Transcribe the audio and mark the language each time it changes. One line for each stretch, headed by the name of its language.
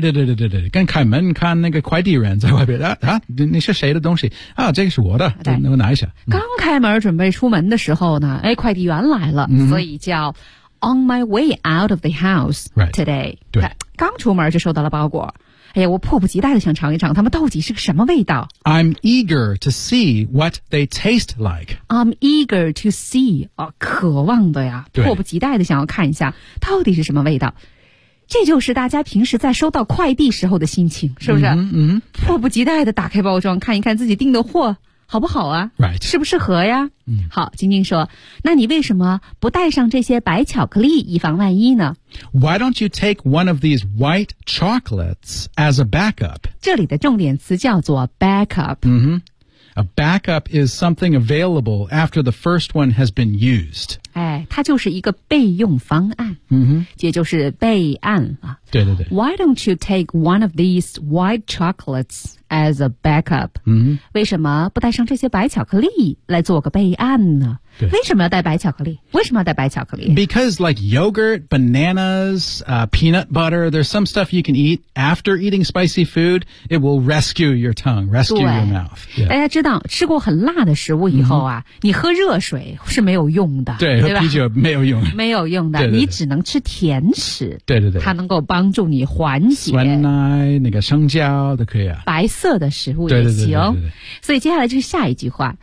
Chinese: 对跟开门看那个快递人在外边。你是谁的东西啊这个是我的。对我拿一下。刚开门准备出门的时候呢哎快递员来了、 mm-hmm. 所以叫
English: On my way out of the house today. Right, 对。
Chinese: 刚出门就收到了包裹。哎呀我迫不及待地想尝一尝他们到底是个什么味道。
English: I'm eager to see what they taste like. I'm eager to see,、
Chinese: 哦、渴望的呀迫不及待地想要看一下到底是什么味道。这就是大家平时在收到快递时候的心情是不是嗯、mm-hmm, mm-hmm. 迫不及待地打开包装看一看自己订的货。好不好啊
English: right
Chinese: 适不适合呀、嗯、好晶晶说那你为什么不带上这些白巧克力以防万一呢
English: Why don't you take one of these white chocolates as a backup?
Chinese: 这里的重点词叫做 backup、 mm-hmm.
English: A backup is something available after the first one has been used.
Chinese: 哎它就是一个备用方案、 mm-hmm. 也就是备案啊。对
English: Why don't you take one of these white chocolates as a backup?、 Mm-hmm.
Chinese: 为什么不带上这些白巧克力来做个备案呢为什么要带白巧克力为什么要带白巧克力
English: Because like yogurt, bananas,、peanut butter, there's some stuff you can eat after eating spicy food. It will rescue your tongue, rescue your mouth.、 Yeah.
Chinese: 大家知道吃过很辣的食物以后啊、mm-hmm. 你喝热水是没有用的。对喝啤酒没有用。没有用的对对对你只能吃甜食。对它能够帮助你缓解酸奶那个生姜都可以啊白色的食物也行对所以接下来就是下一句话、